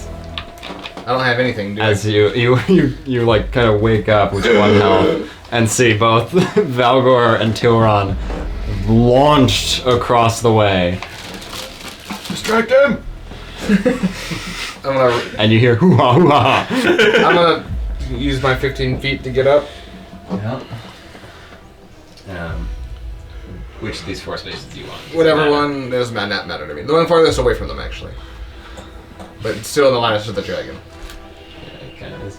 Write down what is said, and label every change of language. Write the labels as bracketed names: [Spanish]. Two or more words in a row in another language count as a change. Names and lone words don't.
[English] I don't have anything, do I? As you like kind of wake up with 1 health and see both Valgor and Tilron launched across the way. Distract him. I'm gonna And you hear hoo-ha, hoo-ha. I'm gonna use my 15 feet to get up. Yeah. Which of these 4 spaces do you want? Whatever one doesn't matter to me. The one farthest away from them, actually. But it's still in the line of the dragon. Yeah, it kind of is.